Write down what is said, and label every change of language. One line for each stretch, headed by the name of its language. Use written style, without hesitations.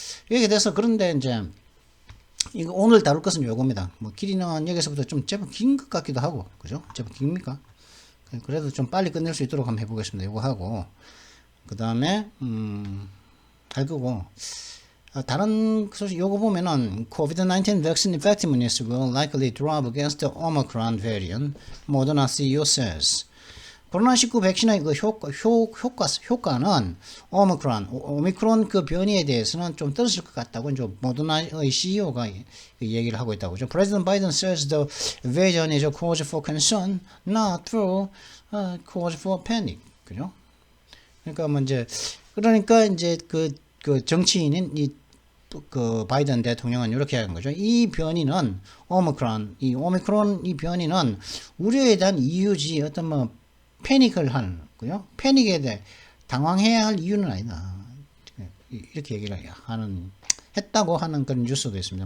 Korean: 여기에 대해서 그런데 이제 이거 오늘 다룰 것은 요겁니다. 길이는 여기서부터 좀 제법 긴 것 같기도 하고, 그죠? 제법 깁니까? 그래도 좀 빨리 끝낼 수 있도록 한번 해보겠습니다. 이거 하고 그 다음에 할 거고. 다른 소식 요거 보면은
English: COVID-19 vaccine effectiveness will likely drop against the Omicron variant. Moderna CEO says.
Korean: 코로나19 백신의 그 효과는 오미크론 그 변이에 대해서는 좀 떨어질 것 같다고 이제 모더나의 CEO가 얘기를 하고 있다고.
English: President Biden says the variant is a cause for concern, not through cause for panic.
Korean: 그죠? 그러니까 뭐 이제 그 정치인인 그 바이든 대통령은 이렇게 하는 거죠. 이 변이는 오미크론 이 변이는 우려에 대한 이유지 어떤 뭐 패닉을 하는 거요. 패닉에 대해 당황해야 할 이유는 아니다. 이렇게 얘기를 했다고 하는 그런 뉴스도 있습니다.